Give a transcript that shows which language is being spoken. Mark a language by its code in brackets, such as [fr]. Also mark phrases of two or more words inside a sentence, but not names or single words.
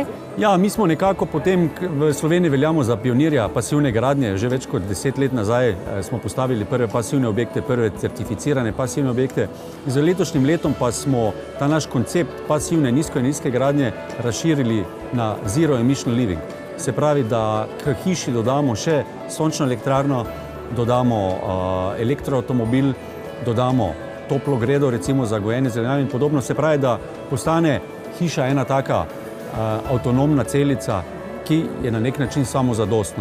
[sl] Ja, mi smo nekako potem v Sloveniji veljamo za pionirja pasivne gradnje. Že več kot 10 let nazaj smo postavili prve pasivne objekte, prve certificirane pasivne objekte. Z letošnjim letom pa smo ta naš koncept pasivne nizke gradnje razširili na [en] zero emission living. [sl] Se pravi, da k hiši dodamo še sončno elektrarno, dodamo elektroavtomobil, dodamo toplo gredo, recimo za gojenje zelenjave in podobno. Se pravi, da postane hiša ena taka avtonomna celica, ki je na nek način samozadostna.